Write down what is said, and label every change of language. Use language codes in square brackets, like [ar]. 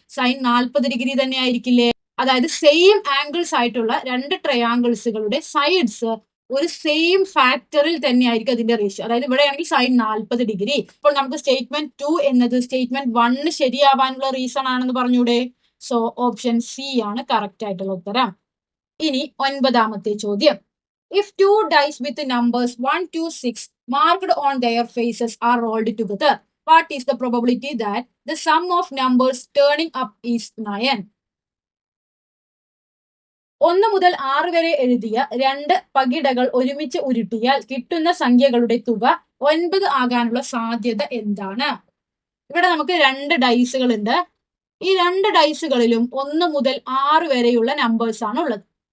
[ml] Sign 40 degree തന്നെ ആയിരിക്കില്ലേ? അതായത് same angles ആയിട്ടുള്ള രണ്ട് ട്രയാംഗിൾസുകളുടെ സൈഡ്സ് ഒരു സെയിം ഫാക്ടറിൽ തന്നെയായിരിക്കും അതിന്റെ റേഷ്യോ. അതായത് ഇവിടെയാണെങ്കിൽ സൈൻ 40 ഡിഗ്രി. ഇപ്പോൾ നമുക്ക് സ്റ്റേറ്റ്മെന്റ് 2 എന്നത് സ്റ്റേറ്റ്മെന്റ് 1 ശരിയാവാനുള്ള റീസൺ ആണെന്ന് പറഞ്ഞൂടെ? സോ ഓപ്ഷൻ സി ആണ് കറക്റ്റ് ആയിട്ടുള്ള ഉത്തരം. ഇനി 9ാമത്തെ ചോദ്യം. [en] If 2 dice with numbers 1 to 6 marked on their faces are rolled together, what is the probability that the sum of numbers turning up is 9? [ml] 1 മുതൽ 6 വരെ എഴുതിയ 2 പകിടകൾ ഒരുമിച്ച് ഉരുട്ടിയാൽ കിട്ടുന്ന സംഖ്യകളുടെ തുക 9 ആകാനുള്ള സാധ്യത എന്താണ്? ഇവിടെ നമുക്ക് 2 ഡൈസുകൾ ഉണ്ട്. ഈ 2 ഡൈസുകളിലും 1 മുതൽ 6 വരെയുള്ള നമ്പേഴ്സ് ആണ് ഉള്ളത്.